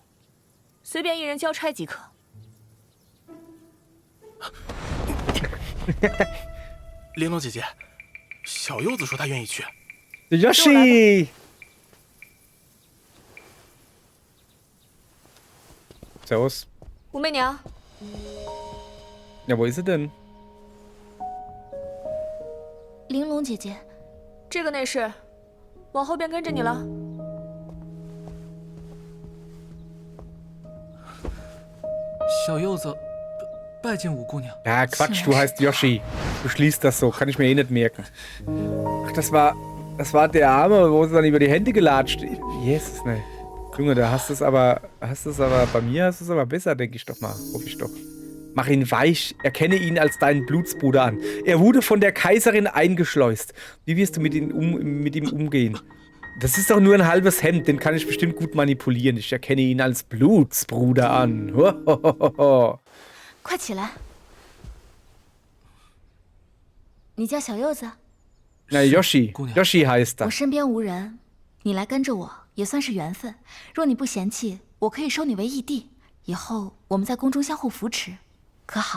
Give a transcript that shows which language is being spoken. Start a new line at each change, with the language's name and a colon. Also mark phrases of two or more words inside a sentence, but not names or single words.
Chinese: 随便一人交差即可。玲珑姐姐，小柚子说她愿意去。
German: Yoshi! Servus.
Chinese: 武媚娘，
German: Ja, wo ist sie denn?
Chinese: 玲珑姐姐，这个内侍，往后便跟着你了。小柚子，拜见五姑娘。
German: Ja, Quatsch, du heißt Yoshi. Du schließt das so, kann ich mir eh nicht merken. Ach, das war der Arme, wo sie dann über die Hände gelatscht. Jesus, ne. Junge, da hast du es aber, bei mir hast du es aber besser, denke ich doch mal. Hoffe ich doch. Mach ihn weich, erkenne ihn als deinen Blutsbruder an. Er wurde von der Kaiserin eingeschleust. Wie wirst du mit ihm umgehen? Das ist doch nur ein halbes Hemd, den kann ich bestimmt gut manipulieren. Ich erkenne ihn als Blutsbruder an. Hohohoho.
Chinese: 快起来！你叫小柚子？
German: Na, Yoshi
Chinese: 姑娘。
German: Yoshi heißt
Chinese: 我
German: er.
Chinese: 身边无人，你来跟着我也算是缘分。若你不嫌弃，我可以收你为义弟，以后我们在宫中相互扶持，可好？